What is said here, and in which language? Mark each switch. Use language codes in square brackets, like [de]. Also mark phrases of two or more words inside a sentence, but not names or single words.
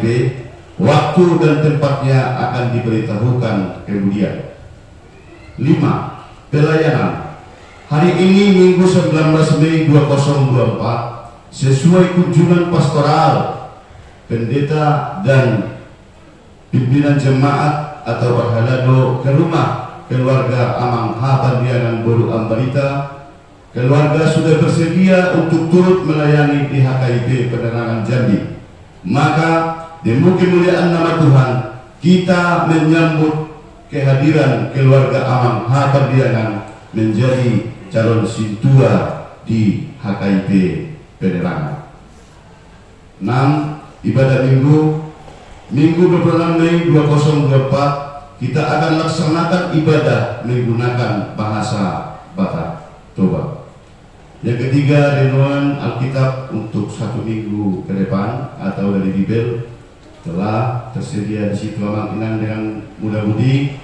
[id] Waktu dan tempatnya akan diberitahukan kemudian. 5. Pelayanan. Hari ini Minggu 19 Mei 2024 sesuai kunjungan pastoral pendeta dan pimpinan jemaat atau parhalado ke rumah keluarga Amang Habandianan Boru Ambarita. Keluarga sudah bersedia untuk turut melayani di HKIP Penerangan Jambi. Maka demi kemuliaan nama Tuhan, kita menyambut kehadiran keluarga Amang Habandianan menjadi calon sintua di HKIP Penerangan. 6. Ibadah Minggu. Minggu 26 Mei 2024 kita akan laksanakan ibadah menggunakan bahasa Batak Toba. Yang ketiga, renungan Alkitab untuk 1 minggu ke depan atau dari Bibel telah tersedia di situ [bbc] Amang Inang [id] dengan mudah-mudi.